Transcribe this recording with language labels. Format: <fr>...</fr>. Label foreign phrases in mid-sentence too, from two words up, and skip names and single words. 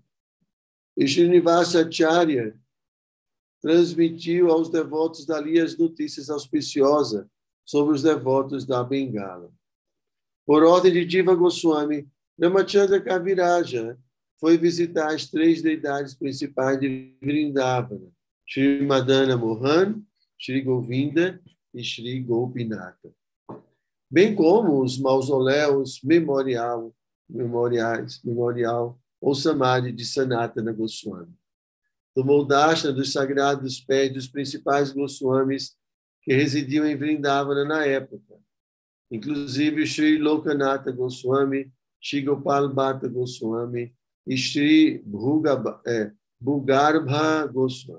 <pt>E Srinivasacharya transmitiu aos devotos dali as notícias auspiciosas sobre os devotos da Bengala. Por ordem de Diva Goswami, Ramachandra Kaviraja foi visitar as 3 deidades principais de Vrindavana, Shri Madana Mohan, Shri Govinda e Shri Gopinatha, bem como os mausoléus memorial ou samadhi de Sanatana Goswami. Tomou darshan dos sagrados pés dos principais Goswamis que residiam em Vrindavana na época, inclusive Shri Lokanatha Goswami, Shri Gopal Bhatta Goswami e Shri Bhugarbha Goswami.</pt>